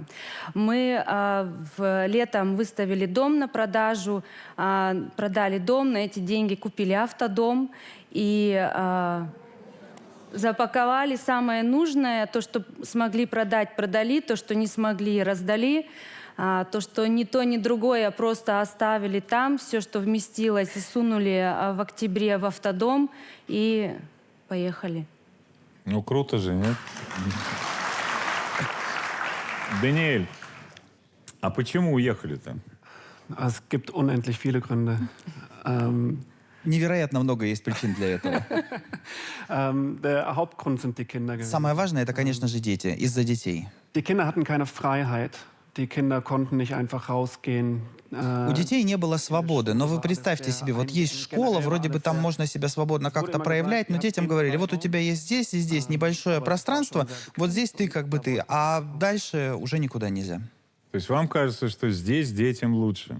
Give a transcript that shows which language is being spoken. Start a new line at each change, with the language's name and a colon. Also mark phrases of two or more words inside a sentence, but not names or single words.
Russian: Мы летом выставили дом на продажу, продали дом, на эти деньги купили автодом и запаковали самое нужное, то, что смогли продать, продали, то, что не смогли, раздали, то, что ни то, ни другое просто оставили там, все, что вместилось, и сунули в октябре в автодом и поехали. Ну, круто же, нет? Даниэль, а почему уехали-то?
German: Es gibt unendlich viele Gründe.
Russian: Невероятно много есть причин для этого.
German: Der Hauptgrund sind die Kinder gewesen.
Russian: Самое важное, это, конечно же, дети. Из-за детей.
German: Die Kinder hatten keine Freiheit. Die Kinder konnten nicht einfach rausgehen.
Russian: У детей не было свободы, но вы представьте себе, вот есть школа, вроде бы там можно себя свободно как-то проявлять, но детям говорили, вот у тебя есть здесь и здесь небольшое пространство, вот здесь ты как бы ты, а дальше уже никуда нельзя. То есть вам кажется, что здесь детям лучше?